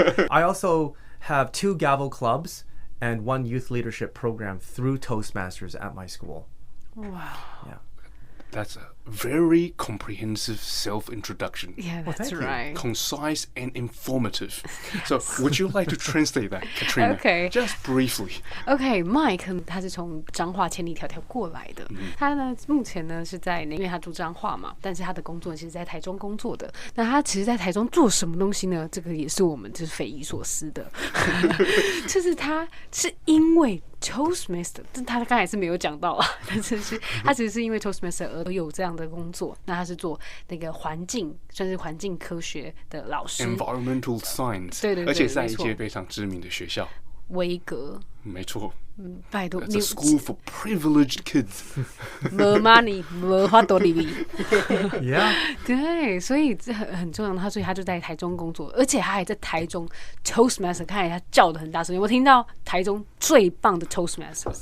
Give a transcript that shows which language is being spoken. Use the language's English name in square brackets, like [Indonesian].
[English] I also have 2 Gavel clubs and 1 youth leadership program through Toastmasters at my school. Wow. Yeah. That's a very comprehensive self-introduction. Yeah, that's thank you. right. Concise and informative. So, would you like to translate that, Katrina? Okay. Just briefly. [Chinese] OK, Mike 他是从彰化千里迢迢过来的。他呢，目前呢是在，因为他住彰化嘛，但是他的工作其实在台中工作的。那他其实，在台中做什么东西呢？这个也是我们就是匪夷所思的。就是他是因为 Toastmaster， 但他刚才是没有讲到啊，但是他其实是因为 Toastmaster 而有这样的工作。那他是做那个环境，算是环境科学的老师。 [English] Environmental science. [Chinese] 对对对，而且在一没错届非常知名的学校。维格。没错。拜托， [English] It's a school for privileged kids. [Chinese] 没 money， 没花多利利。 [English] Yeah. [Chinese] 对，所以这很重要。所以他就在台中工作，而且他还在台中 Toastmaster， 看来他叫的很大声。有没有听到台中最棒的 Toastmaster？